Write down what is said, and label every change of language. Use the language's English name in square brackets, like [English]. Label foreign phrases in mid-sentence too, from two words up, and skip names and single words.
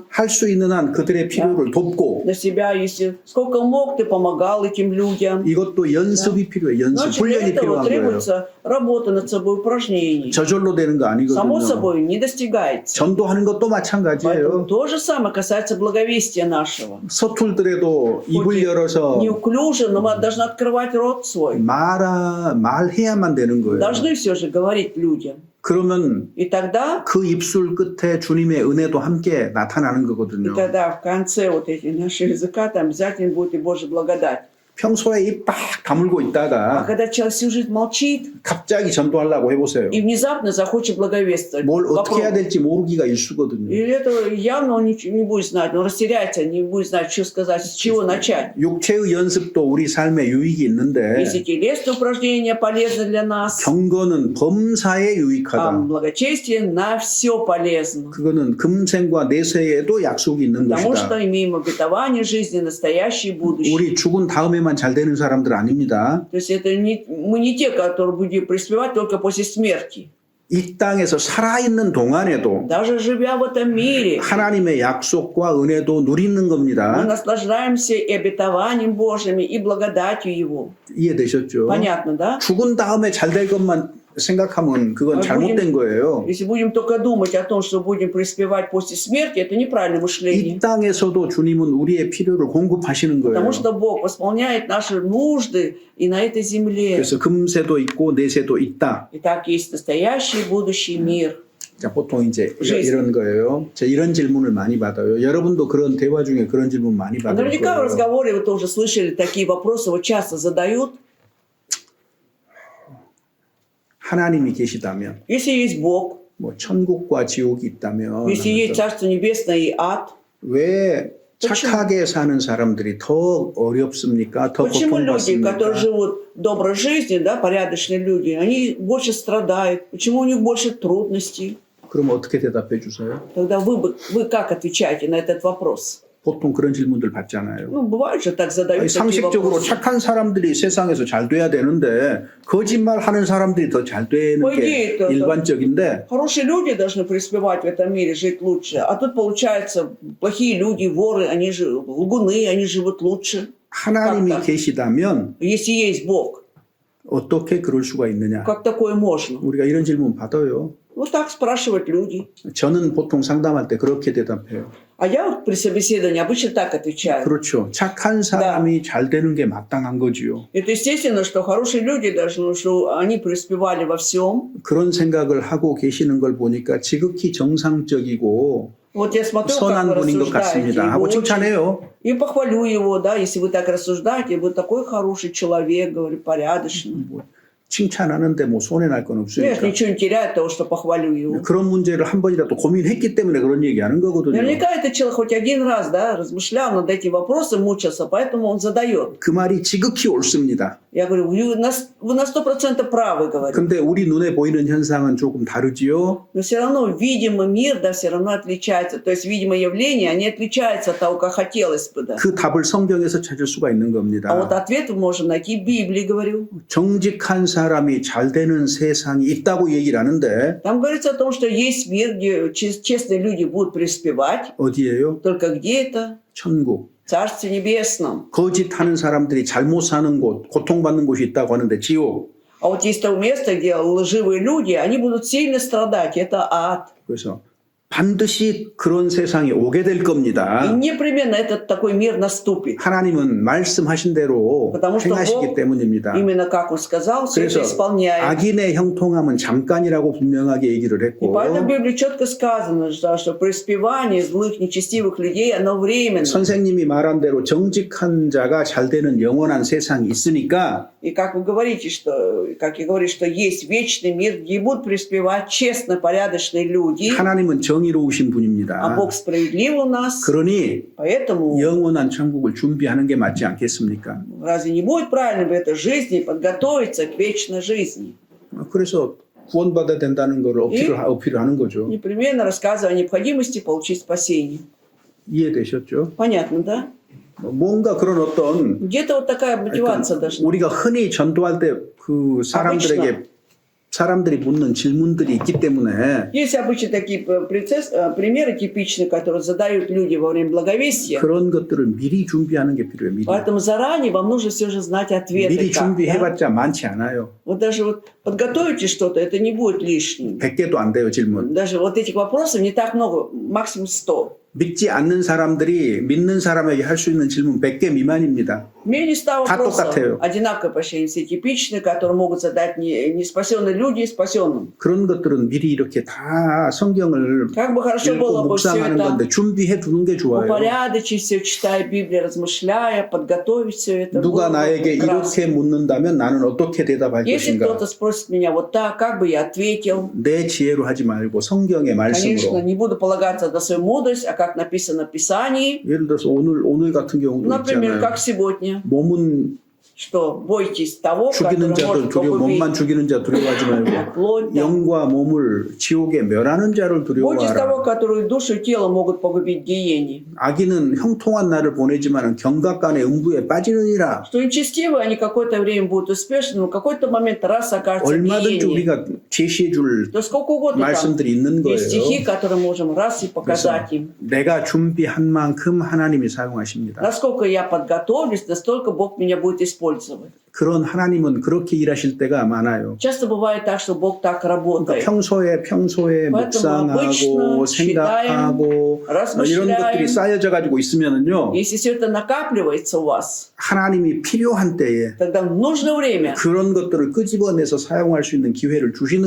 [Korean] 할 수 있는 한 그들의 필요를 돕고 [Russian] на себя, если сколько мог, ты помогал этим людям. [Korean] 이것도 연습이 필요해요. 연습, [Russian] Значит, для [Korean] 훈련이 [Russian] этого [Korean] 필요한 거예요. [Russian] требуется работа над собой, упражнений. [Korean] 저절로 되는 거 [Russian] Само [Korean] 아니거든요. [Russian] собой не достигается. [Korean] 전도하는 것도 [Russian] Поэтому [Korean] 마찬가지예요. [Russian] то же самое касается благовестия нашего. [Korean] 서툴더라도 입을 열어서 [Russian] Неуклюже, но мы должны открывать рот свой. [Korean] 말해야만 되는 거예요. [Russian] Должны все же говорить людям. [Korean] 그러면 [Russian] И тогда, [Korean] 그 입술 끝에 주님의 은혜도 함께 나타나는 [Russian] и [Korean] 거거든요. [Russian] тогда в конце вот этих нашего языка там обязательно будет и Божья благодать. [Korean] 평소에 입 빡 다물고 [Russian] А [Korean] 있다가 [Russian] когда человек всю жизнь молчит [Korean] 갑자기 전도하려고 해보세요. [Russian] и внезапно захочет благовествовать, [Korean] 뭘 어떻게 해야 [Russian] попробуй. [Korean] 될지 모르기가 일수거든요. [Russian] И это явно он ничего не будет знать, он растеряется, не будет знать, что сказать, с чего начать. [Korean] 육체의 연습도 우리 삶에 유익이 있는데 [Russian] Если телесные упражнения полезны для нас, [Korean] 경건은 범사에 [Russian] а [Korean] 유익하다. [Russian] благочестие на все полезно. [Korean] 그거는 금생과 내세에도 약속이 있는 [Russian] Потому [Korean] 것이다. [Russian] что имеем обетование жизни, настоящее и будущее. [Korean] 우리 죽은 다음에만 잘 되는 사람들 아닙니다. [Russian] То есть это мы не те, которые будем преуспевать только после смерти. [Korean] 이 땅에서 살아있는 동안에도 [Russian] Даже живя в этом мире, [Korean] 하나님의 약속과 은혜도 누리는 [Russian] мы [Korean] 겁니다. [Russian] наслаждаемся и обетованием Божьим, и благодатью Его. [Korean] 이해되셨죠? [Russian] Понятно, да? [Korean] 죽은 다음에 잘 될 것만 생각하면 그건 잘못된 거예요. [Russian] Если будем только думать о том, что будем преуспевать после смерти, это неправильное мышление. [Korean] 이 땅에서도 주님은 우리의 필요를 공급하시는 거예요. [Russian] Потому что Бог восполняет наши нужды и на этой земле. [Korean] 그래서 금세도 있고 내세도 있다. [Russian] И так есть настоящий и будущий мир. [Korean] 자, 보통 이제 이런 거예요. 저 이런 질문을 많이 받아요. 여러분도 그런 대화 중에 그런 질문 많이 받을 [Russian] Наверняка в [Korean] 거예요. [Russian] разговоре вы тоже слышали такие вопросы, вот часто задают. [Korean] 하나님이 계시다면 [Russian] Если есть Бог, [Korean] 뭐 천국과 지옥이 있다면 [Russian] если есть [Korean] 하면서 [Russian] Царство Небесное и ад, [Korean] 왜 착하게 사는 사람들이 더 어렵습니까? 더 [Russian] почему люди, которые [Korean] 고통받습니까? [Russian] живут доброй жизнью, да, порядочные люди, они больше страдают? Почему у них больше трудностей? [Korean] 그럼 어떻게 대답해 주세요? [Russian] Тогда вы как отвечаете на этот вопрос? [Korean] 보통 그런 질문들 받잖아요. [Russian] Ну, бывает же так задают [Korean] 아니, [Russian] такие [Korean] 상식적으로 [Russian] вопросы. [Korean] 착한 사람들이 세상에서 잘 돼야 되는데 거짓말하는 사람들이 더 잘 되는 [Russian] По [Korean] 게 [Russian] идее, это- [Korean] 일반적인데 [Russian] Хорошие люди должны преуспевать в этом мире, жить лучше. А тут, получается, плохие люди, воры, они же лгуны, они живут лучше. [Korean] 하나님이 [Russian] как-то. [Korean] 계시다면 [Russian] Если есть Бог, [Korean] 어떻게 그럴 수가 있느냐? [Russian] как такое можно? [Korean] 우리가 이런 질문 받아요. [Russian] Вот так спрашивают люди. [Korean] 저는 보통 상담할 때 그렇게 대답해요. [Russian] А я вот при собеседовании обычно так отвечаю. [Korean] 그렇죠. 착한 사람이 잘 되는 게 마땅한 거지요. [Russian] Это естественно, что хорошие люди должны, что они преуспевали во всем. [Korean] 그런 생각을 하고 계시는 걸 보니까 지극히 정상적이고 [Russian] Вот я смотрю, как [Korean] 선한 [Russian] вы [Korean] 분인 것 [Russian] рассуждаете. [Korean] 같습니다. [Russian] И, [Korean] 하고 [Russian] вы очень- [Korean] 칭찬해요. [Russian] и похвалю его, да, если вы так рассуждаете, вы такой хороший человек, говорю, порядочный. [Korean] 뭐 칭찬하는데 뭐 손해 날 건 [Russian] Я же [Korean] 없으니까. [Russian] ничего не теряю от того, что похвалю его. [Korean] 그런 문제를 한 번이라도 고민했기 때문에 그런 얘기하는 거거든요. [Russian] Наверняка этот человек хоть один раз, да, размышлял над этим вопросом, мучился, поэтому он задает. [Korean] 그 말이 지극히 옳습니다. [Russian] Я говорю, вы на 100% правы, говорю. [Korean] 근데 우리 눈에 보이는 현상은 조금 다르지요. [Russian] Но все равно видимый мир, да, все равно отличается. То есть видимые явления, они отличаются от того, как хотелось бы, да. [Korean] 그 답을 성경에서 찾을 수가 있는 [Russian] А вот [Korean] 겁니다. [Russian] ответ мы можем найти в Библии, говорю. [Korean] 정직한 사람이 잘 되는 세상이 있다고 얘기를 하는데 [Russian] Там говорится о том, что есть мир, где честные люди будут преуспевать. [Korean] 어디예요? [Russian] Только где это? [Korean] 천국. [Russian] В Царстве Небесном. [Korean] 거짓하는 사람들이 잘못 사는 곳, 고통받는 곳이 있다고 하는데 지옥. [Russian] А вот есть то место, где лживые люди, они будут сильно страдать. Это ад. [Korean] 그래서 반드시 그런 세상이 오게 될 [Russian] И [Korean] 겁니다. [Russian] непременно этот такой мир наступит. [Korean] 하나님은 말씀하신 대로 [Russian] Потому что [Korean] 행하시기 [Russian] Бог, [Korean] 때문입니다. [Russian] именно как он сказал, все это [Korean] 그래서 [Russian] исполняет. [Korean] 악인의 형통함은 잠깐이라고 분명하게 얘기를 [Russian] И [Korean] 했고 [Russian] поэтому в Библии четко сказано, что преуспевание злых, нечестивых людей, оно временно. [Korean] 선생님이 말한 대로 정직한 자가 잘 되는 영원한 세상이 있으니까 [Russian] И как вы говорите, что, как я говорю, что есть вечный мир, где будут преуспевать честно, порядочные люди, [Korean] 하나님은 정의로우신 [Russian] а [Korean] 분입니다. [Russian] Бог справедлив у нас. [Korean] 그러니 [Russian] Поэтому [Korean] 영원한 천국을 준비하는 게 맞지 않겠습니까? [Russian] разве не будет правильно в этой жизни подготовиться к вечной жизни? [Korean] 그래서 구원받아야 된다는 걸 어필을 하는 거죠. [Russian] Непременно рассказывая о необходимости получить спасение. [Korean] 이해되셨죠? [Russian] Понятно, да? [Korean] 뭔가 그런 어떤 [Russian] Где-то вот такая мотивация должна быть. [Korean] 우리가 흔히 전도할 때 그 사람들에게 사람들이 묻는 질문들이 있기 때문에 Есть обычно такие примеры типичные, которые задают люди во время благовестия. 그런 것들을 미리 준비하는 게 필요해요. 미리. [Russian] Поэтому заранее вам нужно все же знать ответы. [Korean] 미리 [Russian] как, да? [Korean] 준비해봤자 많지 않아요. [Russian] Вот даже вот подготовите что-то, это не будет лишним. [Korean] 100개도 안 돼요, 질문. [Russian] Даже вот этих вопросов не так много, максимум 100. [Korean] 믿지 않는 사람들이 믿는 사람에게 할 수 있는 질문 100개 미만입니다. [Russian] Менее 100 [Korean] 다 [Russian] вопросов [Korean] 똑같아요. [Russian] одинаково почти все типичные, которые могут задать не спасенные люди спасенным. [Korean] 그런 것들은 미리 이렇게 다 성경을 [Russian] Как бы хорошо было [Korean] 읽고 [Russian] бы все [Korean] 묵상하는 [Russian] это [Korean] 건데 준비해 두는 게 좋아요. [Russian] упорядочить, все читая Библию, размышляя, подготовить все это. [Korean] 누가 [Russian] Было бы [Korean] 나에게 [Russian] прекрасно. [Korean] 이렇게 묻는다면 나는 어떻게 대답할 [Russian] Если [Korean] 것인가? [Russian] кто-то спросит меня вот так, как бы я ответил? [Korean] 내 지혜로 하지 말고 성경의 [Russian] Конечно, [Korean] 말씀으로. [Russian] не буду полагаться на свою мудрость, а как написано в Писании. [Korean] 예를 들어서 오늘 같은 경우도 [Russian] Например, [Korean] 있잖아요. [Russian] как сегодня, [Korean] 몸은 [Russian] что бойтесь того, [Korean] 죽이는 [Russian] который [Korean] 자도 [Russian] может [Korean] 두려워, [Russian] погубить [Korean] 몸만 죽이는 자 두려워하지 말고 [Russian] плоть. Да. [Korean] 영과 몸을 지옥에 멸하는 자를 [Russian] Бойтесь того, [Korean] 두려워하라. [Russian] который душу и тело могут погубить в гиене. [Korean] 악인은 형통한 날을 보내지만 경각간의 음부에 빠지느니라. [Russian] Что нечестивые, они какое-то время будут успешны, но в какой-то момент раз окажутся в [Korean] 얼마든지 [Russian] гиене. [Korean] 우리가 제시해 줄 [Russian] То сколько угодно там [Korean] 말씀들이 있는 [Russian] есть стихи, [Korean] 거예요. [Russian] которые можем раз и [Korean] 그래서 [Russian] показать им. [Korean] 내가 준비한 만큼 하나님이 사용하십니다. [Russian] Насколько я подготовлюсь, настолько Бог меня будет использовать. [Korean] 그런 하나님은 그렇게 일하실 때가 많아요. [Russian] Часто бывает так, что Бог так работает. [Korean] 그러니까 평소에 묵상하고 [Russian] обычно [Korean] 생각하고 이런 것들이 쌓여져 가지고 있으면은요. [Russian] Если все это накапливается у вас, [Korean] 하나님이 필요한 때에 [Russian] тогда в нужное время [Korean] 그런 것들을 끄집어내서 사용할 수 있는 기회를 주시는